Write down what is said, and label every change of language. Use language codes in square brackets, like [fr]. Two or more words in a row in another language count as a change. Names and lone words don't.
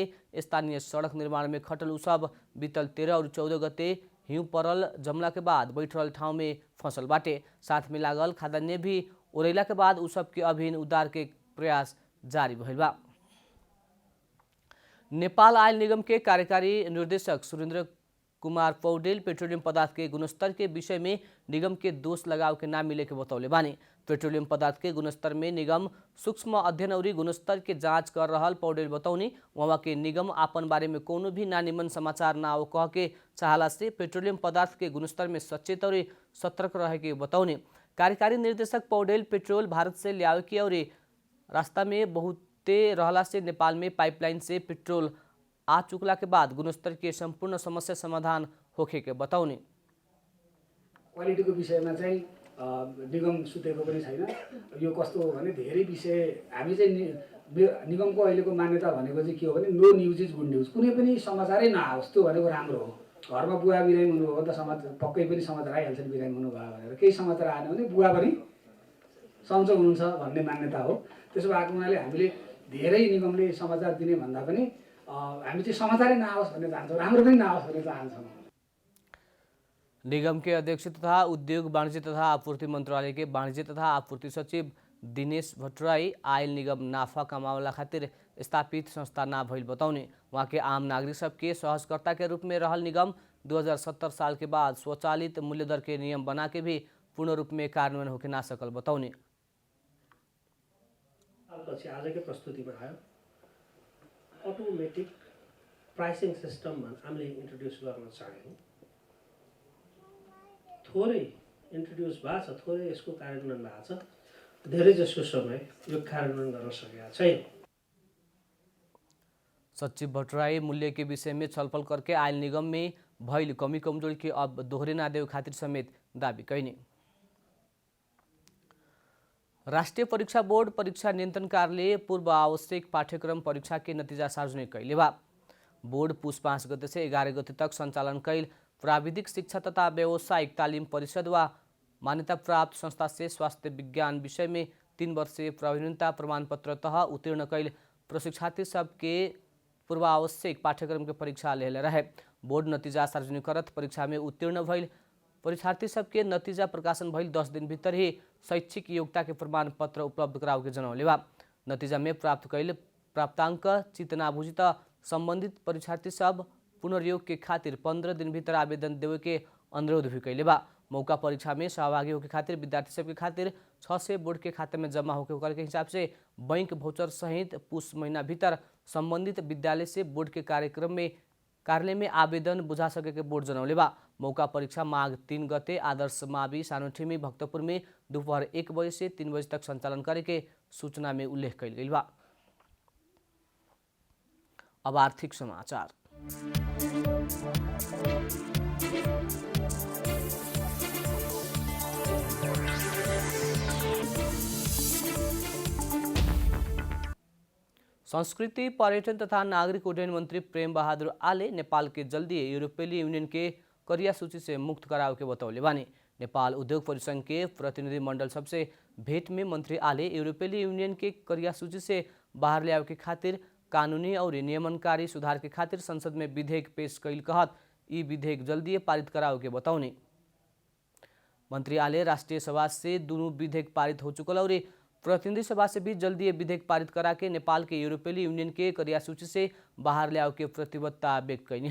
[bho] स्थानीय सड़क निर्माण में खटल उ सब बीतल 13 और 14 गते हिउँ परल जमला के बाद बैठ रहल ठाउँ में फंसल बाटे। साथ में लागल खाद्यान्न भी ओरैला के बाद उ सबके अभिन्न उद्धार के प्रयास जारी भइल बा। नेपाल आयल निगम के कार्यकारी निर्देशक सुरेंद्र कुमार पौडेल पेट्रोलियम पदार्थ के गुणस्तर के विषय में निगम के दोष लगाव के ना मिले के बतौले बानी। पेट्रोलियम पदार्थ के गुणस्तर में निगम सूक्ष्म अध्ययन और गुणस्तर के जांच कर रहल पौडेल बतौनी। वहाँ के निगम आपन बारे में कोनो भी ना निमन समाचार ना हो कह के चाहला से पेट्रोलियम पदार्थ के गुणस्तर में सचेत और सतर्क रहे के बतौनी। कार्यकारी निर्देशक पौडेल पेट्रोल भारत से लियावे के और रास्ता में बहुते रहला से नेपाल में पाइपलाइन से पेट्रोल आ चुकला के बाद गुणस्तर के संपूर्ण समस्या समाधान होखे के बताउने। [ne] क्वालिटीको विषयमा चाहिँ निगम सुतेको पनि छैन। यो कस्तो हो भने धेरै विषय हामी चाहिँ निगमको अहिलेको मान्यता भनेको चाहिँ के हो भने [en] no news is good news. [ne] कुनै पनि समाचारै नआओस् त्यो भनेको राम्रो हो। घरमा बुवा बिरामी हुनुभयो भने त समाचार पक्कै पनि समाचार आइहाल्छ बिरामी हुनुभयो भनेर। केही समाचार आएन भने बुवा पनि सन्चो हुनुहुन्छ भन्ने मान्यता हो। त्यसो भएको हुनाले हामीले धेरै निगमले समाचार दिने भन्दा पनि हामी चाहिँ समाचारै नआओस् भन्ने चाहन्छौँ, राम्रो पनि नआओस् भन्ने चाहन्छौँ। [bho] निगम के अध्यक्ष तथा उद्योग वाणिज्य तथा आपूर्ति मंत्रालय के वाणिज्य तथा आपूर्ति सचिव दिनेश भट्टराई आयल निगम नाफा कमावला खातिर स्थापित संस्था ना भइल बताउने। वहाँ के आम नागरिक सबके सहजकर्ता के रूप में रहल निगम 2070 साल के बाद स्वचालित मूल्य दर के नियम बना के भी पूर्ण रूप में कार्यान्वयन होके ना सकल बताउने। [ne] पछि आजकै प्रस्तुतिमा आयो [en] automatic pricing system [ne] हामीले इन्ट्रोड्युस गर्न चाह्यौँ। थोरै इन्ट्रोड्युस भएको छ, थोरै यसको कार्यान्वयन भएको छ। धेरै जसो समय यो कार्यान्वयन गर्न सकेका छैन। [bho] सचिव भट्टराई मूल्य के विषय में छलफल करके आयल निगम में भइल कमी कमजोरी के अब दोहरे ना देव खातिर समेत दावी कैनी। राष्ट्रीय परीक्षा बोर्ड परीक्षा नियंत्रण कार्यालय पूर्व आवश्यक पाठ्यक्रम परीक्षा के नतीजा सार्वजनिक कैले बा। बोर्ड पुस 5 गते से 11 गते तक संचालन कैल प्राविधिक शिक्षा तथा व्यावसायिक तालीम परिषद व मान्यता प्राप्त संस्था से स्वास्थ्य विज्ञान विषय में 3 वर्षीय प्रवीणता प्रमाण पत्र तह उत्तीर्ण कैल प्रशिक्षार्थी सबके पूर्व आवश्यक पाठ्यक्रम के परीक्षा लेले रहे। बोर्ड नतीजा सार्वजनिक करत परीक्षा में उत्तीर्ण भइल परीक्षार्थी सबके नतीजा प्रकाशन भइल 10 दिन भीतर ही शैक्षिक योग्यता के प्रमाण पत्र उपलब्ध कराव के जनौले बा। नतीजा में प्राप्त कैल प्राप्तांक चित ना बुझी त संबंधित परीक्षार्थी सब पुनर्योग के खातिर 15 दिन भीतर आवेदन देवे के अनुरोध भी कैले बा। मौका परीक्षा में सहभागी होके खातिर विद्यार्थी सबके खातिर 600 बोर्ड के खाते में जमा होके ओकर के हिसाब से बैंक भोचर सहित पुष महीना भीतर संबंधित विद्यालय से बोर्ड के कार्यक्रम में कार्यालय में आवेदन बुझा सकेके बोर्ड जनौले बा। मौका परीक्षा माघ 3 गते आदर्श मावि सानोठेमी भक्तपुर में दोपहर 1 बजे से 3 बजे तक संचालन करे के सूचना में उल्लेख कइल गइल बा। अब आर्थिक समाचार। संस्कृति पर्यटन तथा नागरिक उड्डयन मंत्री प्रेम बहादुर आले नेपाल के जल्दी यूरोपीय यूनियन के करिया सूची से मुक्त कराव के बतौले बानी। नेपाल उद्योग परिसंघ के प्रतिनिधि मंडल सबसे भेंट में मंत्री आले यूरोपीय यूनियन के करिया सूची से बाहर ले आवे के खातिर कानूनी और नियमनकारी सुधार के खातिर संसद में विधेयक पेश कइल कहत ई विधेयक जल्दी पारित कराव के बताउने। मंत्री आले राष्ट्रीय सभा से दोनों विधेयक पारित हो चुकल और प्रतिनिधि सभा से भी जल्दी विधेयक पारित करा के नेपाल के यूरोपीय यूनियन के करिया सूची से बाहर ले आवे के प्रतिबद्धता व्यक्त कइनी।